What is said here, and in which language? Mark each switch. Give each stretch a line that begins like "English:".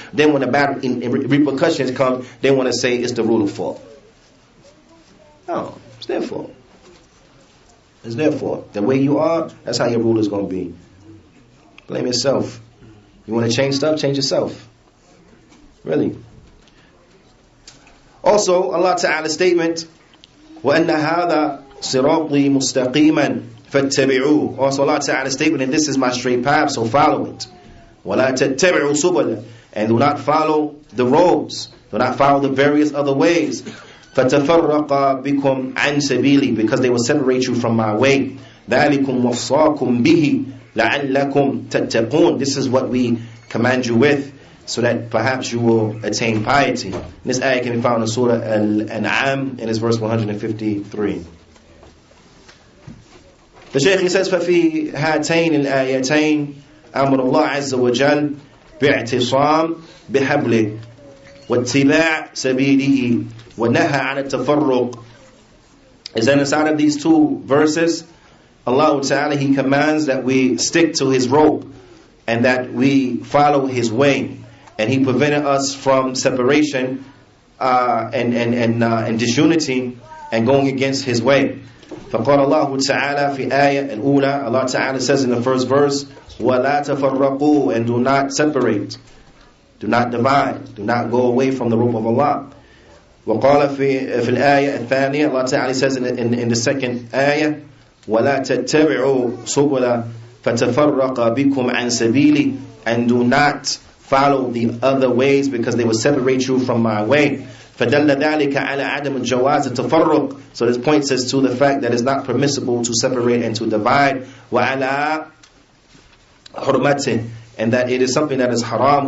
English: Then when the bad repercussions come, they want to say it's the ruler's fault. No, it's their fault. It's their fault. The way you are, that's how your ruler's going to be. Blame yourself. You want to change stuff? Change yourself. Really. Also, Allah Ta'ala's statement,
Arabic: وَأَنَّ هَذَا صِرَاطِي مُسْتَقِيمًا فَاتَّبِعُوهُ.
English: Also, Allah Ta'ala's statement, and this is my straight path, so follow it.
Arabic: وَلَا تَتَّبِعُوا سُبُلًا.
English: And do not follow the roads. Do not follow the various other ways.
Arabic: فَتَفَرَّقَ بِكُمْ عَنْ سَبِيلِي.
English: Because they will separate you from my way.
Arabic: ذَلِكُمْ وَصَّاكُمْ بِهِ لَعَلَّكُمْ تَتَّقُونَ.
English: This is what we command you with, so that perhaps you will attain piety. This ayah can be found in Surah Al-An'am, in its verse 153. The Shaykh, he says,
Arabic: فَفِي هَاتَيْنِ الْآيَتَيْنِ أَمْرُ اللَّهِ عَزَّ وَجَلَّ بِاعْتِصَامِ بِحَبْلِهِ وَاتِّبَاعِ سَبِيلِهِ وَنَهَى عَنِ التَّفَرُّقِ.
English: Is that inside of these two verses, Allah Ta'ala, He commands that we stick to His rope and that we follow His way. And He prevented us from separation and disunity and going against His way.
Arabic: فقال الله تعالى في آية الأولى,
English: Allah Ta'ala says in the first verse,
Arabic: وَلَا تَفَرَّقُوا.
English: And do not separate, do not divide, do not go away from the rope of Allah.
Arabic: وقال في الآية الثانية,
English: Allah Ta'ala says in the second ayah,
Arabic: وَلَا تَتَّبِعُوا سُبُلًا فَتَفَرَّقَ بِكُمْ عَنْ سَبِيلِي.
English: And do not follow the other ways, because they will separate you from my way.
Arabic: فَدَلَّ ذَلِكَ عَلَى عَدَمِ الْجَوَازِ التَّفَرُّقِ.
English: So this points us to the fact that it's not permissible to separate and to divide.
Arabic: وَعَلَى حُرْمَتِهِ.
English: And that it is something that is haram.